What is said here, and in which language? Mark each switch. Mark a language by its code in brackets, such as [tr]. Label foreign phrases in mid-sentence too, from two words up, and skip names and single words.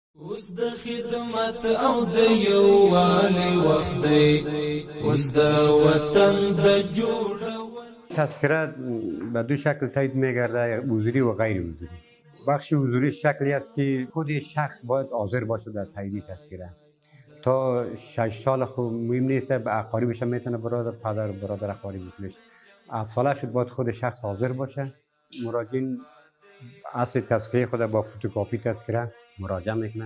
[ps] اوس د خدمت او د یووالي وخت دی، اوس د وطن د جوړول. [fa] تذکره به دو شکل تایید میگرده، حضوری و غیر حضوری. بخش حضوری شکلی است که خود شخص باید حاضر باشه در تایید تذکره. تا 6 سال خود مهم نیست، به اقاربش میتونه برادر، پدر برادر اقاربش. 7 ساله شد باید خود شخص حاضر باشه. مراجعین اصل تذکره خود با فتوکپی تذکره مراجعه میکنه.